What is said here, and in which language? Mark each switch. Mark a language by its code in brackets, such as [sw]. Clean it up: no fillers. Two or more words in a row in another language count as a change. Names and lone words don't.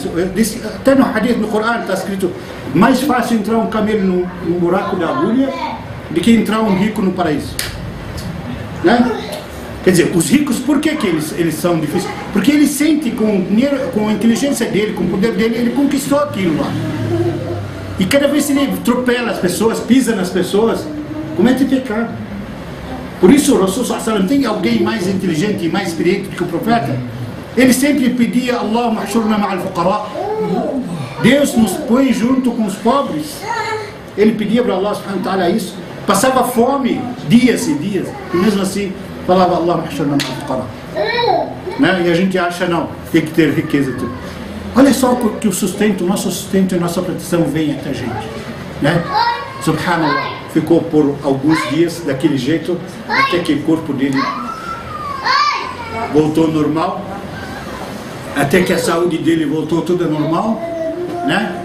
[pt] Até no hadith, no Corão, está escrito: mais fácil entrar um camelo no buraco da agulha do que entrar um rico no paraíso, né? Quer dizer, os ricos, por que eles são difíceis? Porque ele sente com o dinheiro, com a inteligência dele, com o poder dele, ele conquistou aquilo lá. E cada vez que ele atropela as pessoas, pisa nas pessoas, comete pecado. Por isso o Rasul [ar] صلى الله عليه وسلم, [pt] tem alguém mais inteligente e mais experiente do que o profeta? Ele sempre pedia: [ar] اللهم احشرنا مع الفقراء. [pt] Deus nos põe junto com os pobres. Ele pedia para [ar] الله سبحانه وتعالى [pt] isso. Passava fome dias e dias. E mesmo assim falava: [ar] اللهم احشرنا مع الفقراء. [pt] Né? E a gente acha, não, tem que ter riqueza. Tudo. Olha só que o sustento, nosso sustento e nossa proteção vem até a gente, né? Subhanallah, ficou por alguns dias daquele jeito, até que o corpo dele voltou ao normal, até que a saúde dele voltou tudo normal, né?